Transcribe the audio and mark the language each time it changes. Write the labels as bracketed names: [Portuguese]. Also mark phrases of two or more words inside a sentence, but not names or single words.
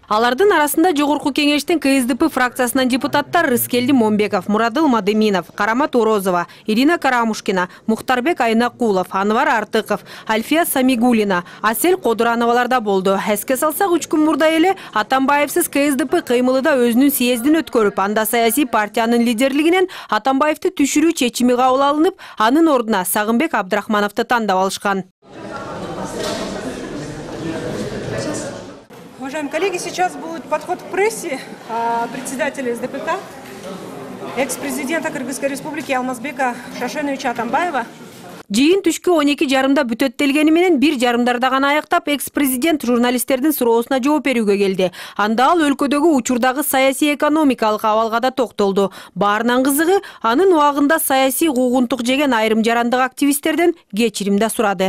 [Kyrgyz] Алардын арасында жогорку кеңештин КСДП фракциясынан депутаттар Рыскелди Момбеков, Мурадыл Мадеминов, Карамат Орозова, Ирина Карамушкина, Мухтарбек Айнакулов, Анвар Артыков, Альфия Самигулина, Асель Кодурановаларда болду. Эске салсак, 3 күн мурда эле Атамбаевсиз КСДП кыймылыда өзүнүн съездин өткөрүп, анда саясий партиянын лидерлигинен Атамбаевди түшүрүү чечими кабыл алынып, анын ордуна Сагынбек Абдрахмановду тандап алышкан. [Russian] Уважаемые коллеги, сейчас будет подход к прессе председателя СДПК, экс-президента Кыргызской республики Алмазбека Шашеновича Атамбаева. [Kyrgyz] Жыйын түшкү 12:30 бүтөттелгени менен 1:30 гана аяктап, экс-президент журналисттердин суроосуна жооп берүүгө келди. Анда ал өлкөдөгү учурдагы саясий экономикалык абалга да токтолду. Баарынан кызыгы, анын убагында саясий куугунтук жеген айрым жарандык активисттерден кечирим да сурады.